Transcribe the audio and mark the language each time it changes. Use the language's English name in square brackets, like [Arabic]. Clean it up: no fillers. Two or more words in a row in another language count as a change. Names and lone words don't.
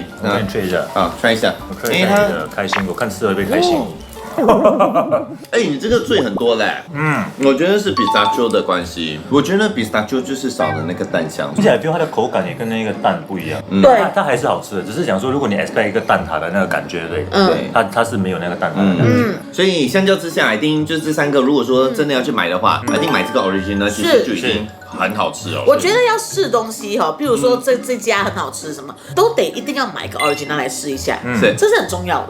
[Chinese] 我給你 try 一下啊，try 一下。因為它開心，我看吃了會開心。你這個醉很多嘞。我覺得是 pistachio 的關係。我覺得 pistachio 就是少了那個蛋香，而且還它的口感也跟那個蛋不一樣。對，它還是好吃的，只是講說，如果你 expect 一個蛋撻的那個感覺，對，它是沒有那個蛋撻的感覺。所以相較之下，一定就這3個，如果說真的要去買的話，一定買這個 original，其實就已經很好吃哦。我覺得要試東西哈，比如說這家很好吃，什麼都得一定要買個 original 來試一下，這是很重要的。